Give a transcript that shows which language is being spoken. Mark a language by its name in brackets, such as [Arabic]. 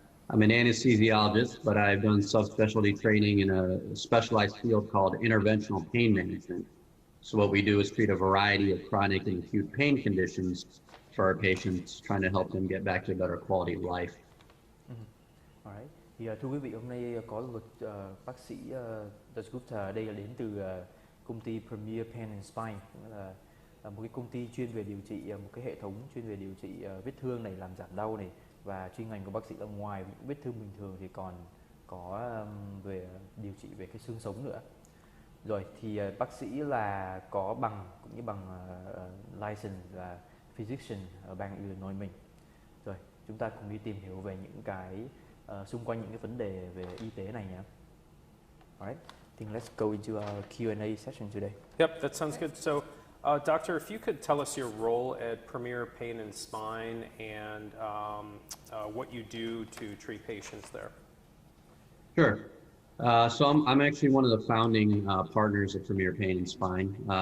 [English] I'm an anesthesiologist, but I've done subspecialty training in a specialized field called interventional pain management. So what we do is treat a variety of chronic and acute pain conditions for our patients, trying to help them get back to a better quality of life. Alright. [Vietnamese] Thì thưa quý vị, hôm nay có bác sĩ Dasgupta đây là đến từ công ty Premier Pain and Spine, cũng là một cái công ty chuyên về điều trị, một cái hệ thống chuyên về điều trị vết thương này, làm giảm đau này, và chuyên ngành của bác sĩ là ngoài những vết thương bình thường thì còn có về điều trị về cái xương sống nữa. Rồi thì bác sĩ là có bằng, cũng như bằng license là physician ở bang Illinois mình. Rồi chúng ta cùng đi tìm hiểu về những cái xung quanh những cái vấn đề về y tế này nhé. [English] Alright, I think let's go into our Q&A session today. Yep, that sounds good. So, Doctor, if you could tell us your role at Premier Pain and Spine and what you do to treat patients there. Sure. So I'm actually one of the founding partners of Premier Pain and Spine.